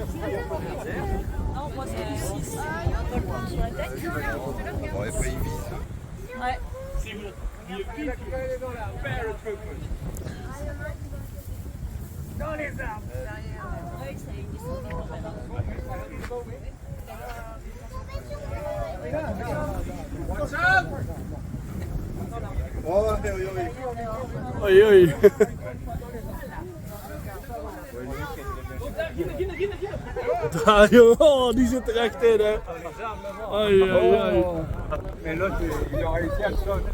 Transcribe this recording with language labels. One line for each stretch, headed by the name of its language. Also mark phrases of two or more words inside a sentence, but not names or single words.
French: Non, moi c'est du 6. Sur la tête. Ouais. Dans les arbres. Ouais, ça y est, descendu.
Dutch: Oei oei. Daar jongen, oh, die zit er echt in hè. Oei oei oei.
French: Mais l'autre, il a réussi à le sauter.